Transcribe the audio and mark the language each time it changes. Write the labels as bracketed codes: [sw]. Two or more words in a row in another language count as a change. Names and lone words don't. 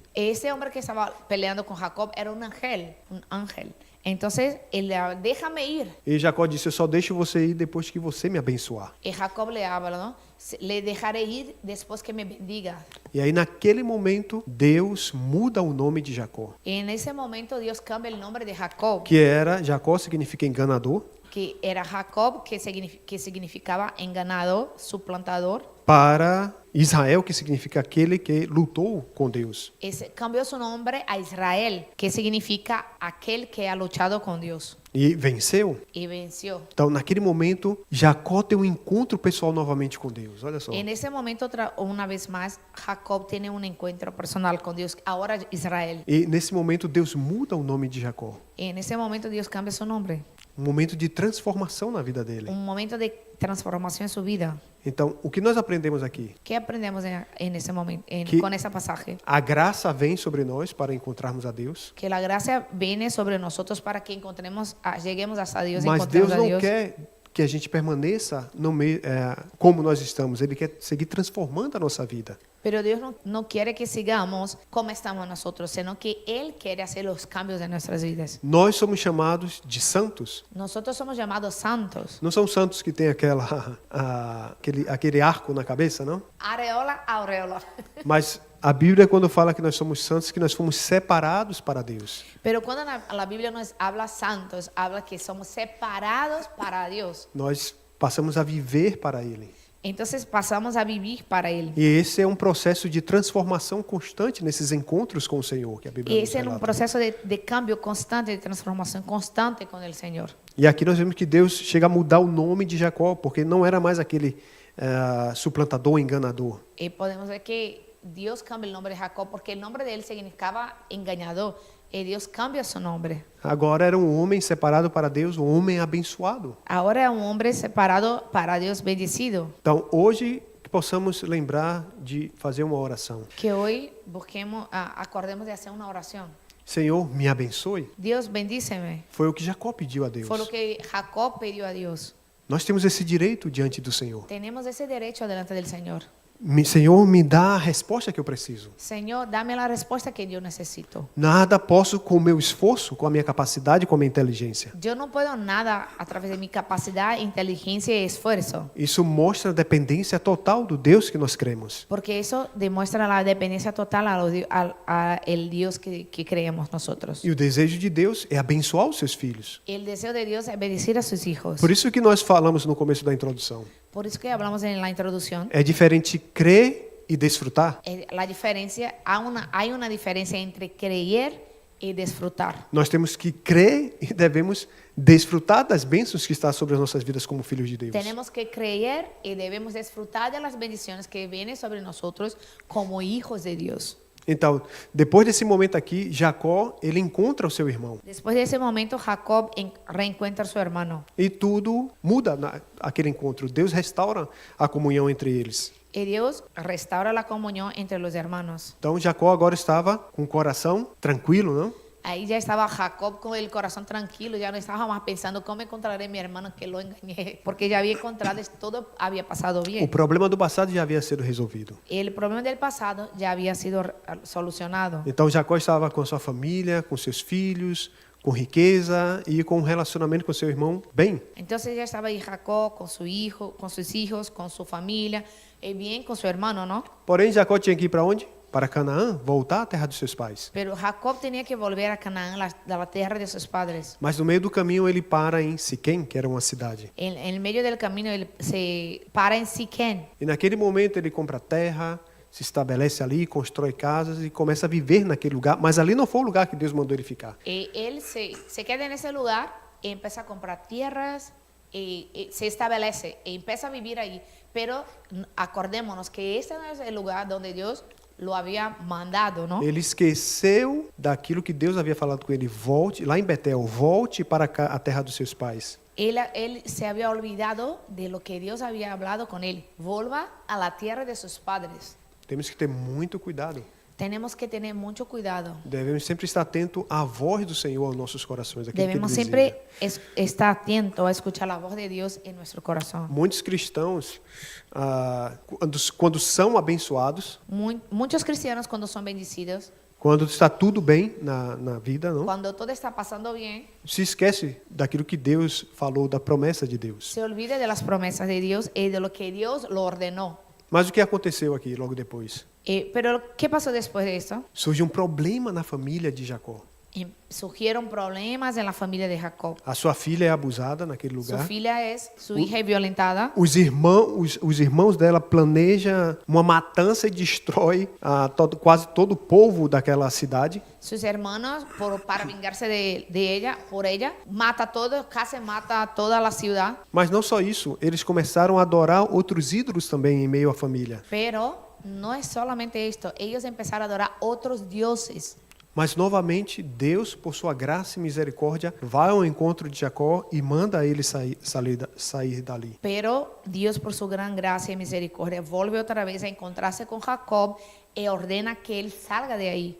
[es] Ese hombre que estaba peleando con Jacob era un ángel, un ángel. Entonces, él le habla, déjame ir. [pt] E Jacó disse: "Eu só deixo você ir depois que você me abençoar." [es] Y Jacob le habla, ¿no? Le dejaré ir después que me bendiga. [pt] E aí naquele momento, Deus muda o nome de Jacó, [es] Y en ese momento Dios cambia el nombre de Jacob, [pt] que era Jacó significa enganador, [es] que era Jacob, que significaba enganador, suplantador. [pt] para Israel, que significa aquele que lutou com Deus. [es] Cambió su nombre a Israel, que significa aquel que ha luchado con Dios [pt] E venceu. [es] y venció. [pt] Então, naquele momento, Jacó tem um encontro pessoal novamente com Deus. Olha só. [es] En ese momento, una vez más, Jacob tiene un encuentro personal con Dios, ahora Israel. [pt] E nesse momento, Deus muda o nome de Jacó. [es] En ese momento Dios cambia su nombre, [pt] Um momento de transformação na vida dele. [es] un momento de transformación en su vida. [pt] Então, o que nós aprendemos aqui? [es] ¿Qué aprendemos en ese momento, [pt] Que- [es] con ese pasaje? [pt] A graça vem sobre nós para encontrarmos a Deus, [es] Que la gracia viene sobre nosotros para que lleguemos hasta Dios y [pt] mas Deus [es] encontremos a [pt] não [es] Dios. [pt] quer que a gente permaneça como nós estamos. Ele quer seguir transformando a nossa vida. [es] Pero Dios no quiere que sigamos como estamos nosotros, sino que Él quiere hacer los cambios en nuestras vidas. [pt] Nós somos chamados de santos. [es] Nosotros somos llamados santos. [pt] Não são santos que têm aquele arco na cabeça, não? Areola, aureola. Mas a Bíblia, quando fala que nós somos santos, que nós fomos separados para Deus. [es] Pero cuando la Biblia nos habla santos, habla que somos separados para Dios. [pt] Nós passamos a viver para Ele. [es] Entonces pasamos a vivir para Él. [pt] E esse é um processo de transformação constante nesses encontros com o Senhor, que a Bíblia [es] Y [pt] nos [es] ese es un [pt] relata. [es] proceso de cambio constante, de transformación constante con el Señor. [pt] E aqui nós vemos que Deus chega a mudar o nome de Jacó, porque não era mais aquele suplantador, enganador. [es] Y podemos ver que Dios cambia el nombre de Jacob porque el nombre de él significaba engañador. Y Dios cambia su nombre. [pt] Agora era um homem separado para Deus, um homem abençoado. [es] Ahora es un hombre separado para Dios, bendecido. [pt] Então, hoje, que possamos lembrar de fazer uma oração. [es] Que hoy acordemos de hacer una oración. [pt] Senhor, me abençoe. [es] Dios, bendíceme. [pt] Foi o que Jacó pediu a Deus. [es] Fue lo que Jacob pidió a Dios. [pt] Nós temos esse direito diante do Senhor. [es] Tenemos ese derecho delante del Señor. [pt] Senhor, me dá a resposta que eu preciso. [es] Señor, dame la respuesta que yo necesito. [pt] Nada posso com o meu esforço, com a minha capacidade, com a minha inteligência. [es] Yo no puedo nada a través de mi capacidad, inteligencia y esfuerzo. [pt] Isso mostra a dependência total do Deus que nós cremos. [es] Porque eso demuestra la dependencia total a el Dios que creemos nosotros. [pt] E o desejo de Deus é abençoar os seus filhos. [es] El deseo de Dios es bendecir a sus hijos. [pt] Por isso que nós falamos no começo da introdução. [es] Por eso que hablamos en la introducción. [pt] É diferente crer e desfrutar. [es] La diferencia, hay una diferencia entre creer y disfrutar. [pt] Nós temos que crer e devemos desfrutar das bênçãos que está sobre as nossas vidas como filhos de Deus. [es] Tenemos que creer y debemos disfrutar de las bendiciones que vienen sobre nosotros como hijos de Dios. [pt] Então, depois desse momento aqui, Jacó, ele encontra o seu irmão. [es] Después de ese momento, Jacob reencuentra a su hermano. [pt] E tudo muda naquele encontro. Deus restaura a comunhão entre eles. [es] Y Dios restaura la comunión entre los hermanos. [pt] Então, Jacó agora estava com o coração tranquilo, não? [es] Ahí ya estaba Jacob con el corazón tranquilo, ya no estaba más pensando cómo encontraré a mi hermano que lo engañé, porque ya había encontrado, todo había pasado [pt] O [es] bien. [pt] problema do passado já havia sido resolvido. [es] El problema del pasado ya había sido solucionado. [pt] Então, Jacó estava com sua família, com seus filhos, com riqueza e com um relacionamento com seu irmão bem. [es] Entonces ya estaba ahí Jacob con su hijo, con sus hijos, con su familia, y bien con su hermano, ¿no? [pt] Porém, Jacó tinha que ir para onde? Para Canaã, voltar à terra dos seus pais. [es] Pero Jacob tenía que volver a Canaán, la tierra de sus padres. [pt] Mas no meio do caminho ele para em Siquém, que era uma cidade. [es] En el medio del camino él se para en Siquén. [pt] E naquele momento ele compra terra, se estabelece ali, constrói casas e começa a viver naquele lugar. Mas ali não foi o lugar que Deus mandou ele ficar. [es] Y él se queda en ese lugar y empieza a comprar tierras y se establece y empieza a vivir ahí. Pero acordémonos que este no es el lugar donde Dios lo había mandado, ¿no? [pt] Ele esqueceu daquilo que Deus havia falado com ele. Volte, lá em Betel, volte para a terra dos seus pais. [es] Él se había olvidado de lo que Dios había hablado con él. Vuelva a la tierra de sus padres. [pt] Temos que ter muito cuidado. [es] Tenemos que tener mucho cuidado. [pt] Devemos sempre estar atento à voz do Senhor aos nossos corações. Aquilo [es] Debemos [pt] que Ele [es] siempre [pt] deseja. [es] estar atentos a escuchar la voz de Dios en nuestro corazón. [pt] Muitos cristãos, quando são abençoados, [es] Muchos cristianos cuando son bendecidos, [pt] quando está tudo bem na vida, não, [es] cuando todo está pasando bien, [pt] se esquece daquilo que Deus falou, da promessa de Deus. [es] se olvida de las promesas de Dios y de lo que Dios lo ordenó. [pt] Mas o que aconteceu aqui logo depois? [es] Pero ¿qué pasó después de esto? [pt] Surge um problema na família de Jacó. [es] Surgieron problemas en la familia de Jacob. [pt] A sua filha é abusada naquele [es] Su [pt] lugar. [es] su hija es violentada. [pt] Os irmãos dela planejam uma matança e destrói quase todo o povo daquela cidade. [es] Sus hermanos, para vengarse por ella, mata todo, casi mata toda la ciudad. [pt] Mas não só isso, eles começaram a adorar outros ídolos também em meio à família. [es] Pero no es solamente esto, ellos empezaron a adorar otros dioses. [pt] Mas novamente, Deus, por sua graça e misericórdia, vai ao encontro de Jacó e manda ele sair dali. [es] Pero Dios, por su gran gracia y misericordia, vuelve otra vez a encontrarse con Jacob y ordena que él salga de ahí.